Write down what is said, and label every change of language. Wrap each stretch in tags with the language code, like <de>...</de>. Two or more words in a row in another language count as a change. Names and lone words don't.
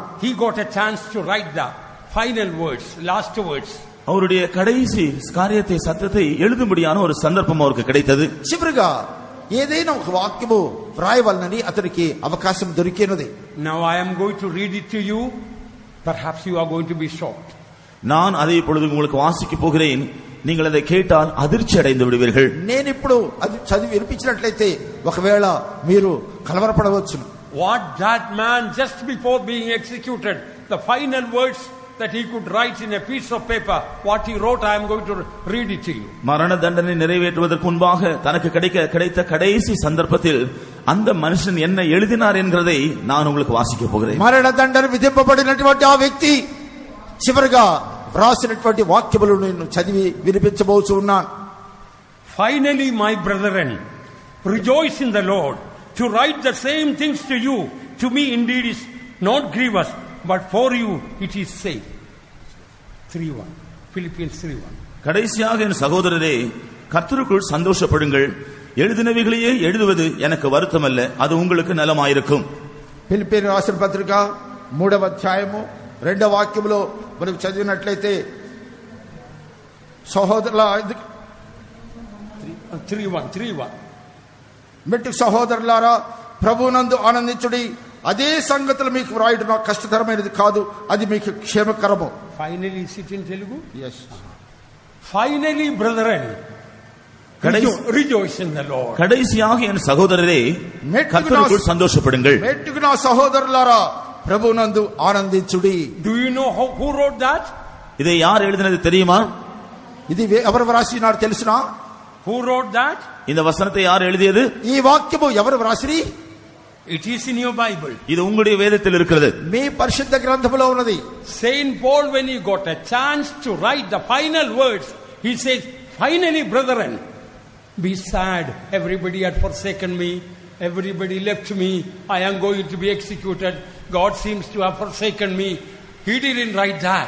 <en>He got a chance to write the final words, last words.</en> <ta>அவருடைய கடைசி காரியத்தை சத்தத்தை எழுதும்படியான ஒரு சந்தர்ப்பம் அவருக்கு கிடைத்தது.</ta> <te>చివరిగా ఏదైనా ఒక వాక్యము వ్రాయవలనని అతనికి అవకాశం దొరికినది.</te> <en>Now I am going to read it to you. Perhaps you are going to be shocked.</en> <ta>நான் அதை இப்பொழுது உங்களுக்கு வாசிக்க போகிறேன். நீங்கள் அதை கேட்டால் அதிர்ச்சி அடைந்து விடுவீர்கள்.</ta> <te>నేను ఇప్పుడు అది చదివి వినిపించినట్లయితే ఒకవేళ మీరు కలవరపడవచ్చు.</te> <en>What that man just before being executed, the final words that he could write in a piece of paper, what he wrote, I am going to read it to you.</en> <ta>மரண தண்டனை நிறைவேற்றுவதற்கு முன்பாக தனக்கு கிடைத்த கடைசி சந்தர்ப்பத்தில் அந்த மனுஷன் என்ன எழுதினார் என்கிறதை நான் உங்களுக்கு வாசிக்க போகிறேன்.</ta> <te>మరణ దండన విధింపబడినటువంటి ఆ వ్యక్తి చివరిగా వ్రాసినటువంటి వాక్యములను నేను చదివి వినిపించబోతూ ఉన్నాను.</te> <en>Finally, my brethren, rejoice in the Lord. To write the same things to you, to me indeed is not grievous, but for you it is safe. 3:1 Philippians 3:1.</en> <ta>கடைசியாக என் சகோதரரே, கர்த்தருக்குள் சந்தோஷப்படுங்கள். எழுதினவைகளையே எழுதுவது எனக்கு வருத்தமல்ல, அது உங்களுக்கு நலமாயிருக்கும்.</ta> <te>ఫిలిప్పీయుల రాసిన పత్రిక 3వ అధ్యాయము 2వ వాక్యములో మనం చదివినట్లయితే సహోదరుల 3:1 మెట్టు సహోదరులారా, ప్రభువునందు ఆనందించుడి. అదే సంగతులు మీకు వ్రాయడం నాకు కష్టతరమైనది కాదు, అది మీకు క్షేమకరము.</te> <en>Finally, sit in Telugu. Yes. Finally, brethren, rejoice in the Lord.</en> <ta>கடைசியாக என் சகோதரரே, கர்த்தருக்குள் சந்தோஷப்படுங்கள்.</ta> <te>మెట్టుకు నా సహోదరులారా, ప్రభువునందు ఆనందించుడి.</te> <en>Do you know who wrote that?</en> <ta>இதை யார் எழுதினது தெரியுமா?</ta> <te>ఇది ఎవరు వ్రాసినారు తెలుసునా?</te> <en>Who wrote that?</en> <ta>இந்த வசனத்தை யார் எழுதியது?</ta> <te>ఈ వాక్యము ఎవరు వ్రాసిరి?</te> <en>It is in your Bible.</en> <ta>இது உங்களுடைய வேதத்தில் இருக்கிறது.</ta> <te>మీ పరిశుద్ధ గ్రంథములో ఉన్నది.</te> <en>Saint Paul, when he got a chance to write the final words, he says, finally, brethren, be sad. Everybody had forsaken me. everybody left me, I am going to be executed, God seems to have forsaken me. He didn't write that.</en>